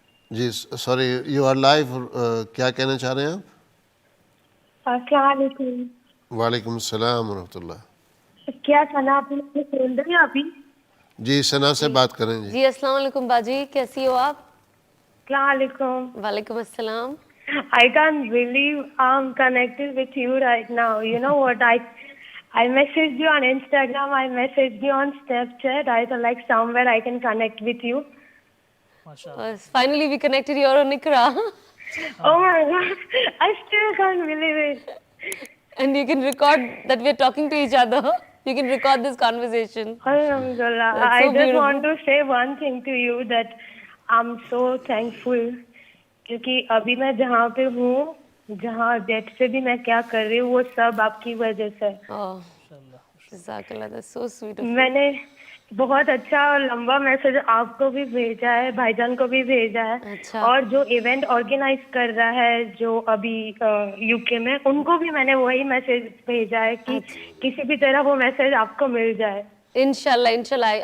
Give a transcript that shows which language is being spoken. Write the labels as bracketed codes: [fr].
[hi] Ji sorry, [en] You are live. [hi] क्या कहना चाह रहे हैं आप? अस्सलाम वालेकुम. वालेकुम अस्सलाम रहमतुल्लाह. क्या सना आप मुझे सुन रही हैं अभी? जी, सना से बात करें. जी जी, अस्सलाम वालेकुम बाजी, कैसी हो आप? अस्सलाम वालेकुम. वालेकुम अस्सलाम. [en] I can't believe I'm connected with you right now. You know what? I messaged you on Instagram. I messaged you on Snapchat. I thought like somewhere I can connect with you. Finally, we connected here on Ikra. Oh my God! I still can't believe it. And you can record that we're talking to each other. You can record this conversation. Alhamdulillah. That's so I just beautiful. want to say one thing to you that I'm so thankful. [hi] क्योंकि अभी मैं जहाँ पे हूँ, जहाँ date से भी मैं क्या कर रही हूँ, वो सब आपकी वजह से. [en] Oh, Jazakallah, that's so sweet of you. [hi] मैंने बहुत अच्छा और लंबा मैसेज आपको भी भेजा है, भाईजान को भी भेजा है. अच्छा. और जो इवेंट ऑर्गेनाइज कर रहा है जो अभी यूके में, उनको भी मैंने वही मैसेज भेजा है कि किसी भी तरह वो मैसेज आपको मिल जाए. इंशाल्लाह इंशाल्लाह.